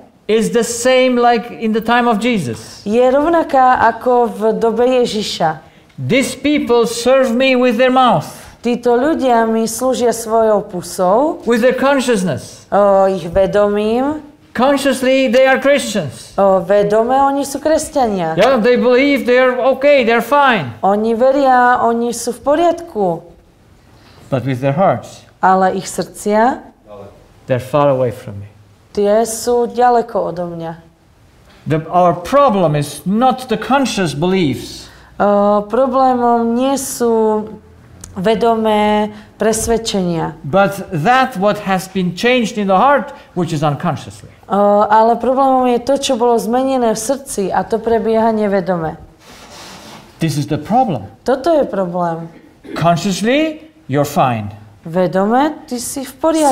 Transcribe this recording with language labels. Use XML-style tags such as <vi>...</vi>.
<en>is the same like in the time of Jesus.</en> <sk>Je rovnaká ako v dobe Ježiša.</sk> <en>These people serve me with their mouth.</en> <sk>Títo ľudia mi slúžia svojou pusou.</sk> <en>With their consciousness.</en> <sk>Ich vedomím.</sk> <en>Consciously they are Christians.</en> <sk>Vedome oni sú kresťania.</sk> <en>Yeah, they believe they're okay, they're fine.</en> <sk>Oni veria, oni sú v poriadku.</sk> <en>But with their hearts.</en> <sk>Ale ich srdcia,</sk> <en>they're far away from me.</en> <sk>Tie sú ďaleko odo mňa.</sk> <en>Our problem is not the conscious beliefs.</en> <sk>Problémom nie sú vedomé presvedčenia.</sk> <en>But that what has been changed in the heart, which is unconsciously.</en> <sk>Ale problémom je to, čo bolo zmenené v srdci a to prebieha nevedome.</sk> <en>This is the problem.</en> <sk>Toto je problém.</sk> <en>Consciously, you're fine.</en> <sk>Vedome, ty si v poriadku.</sk>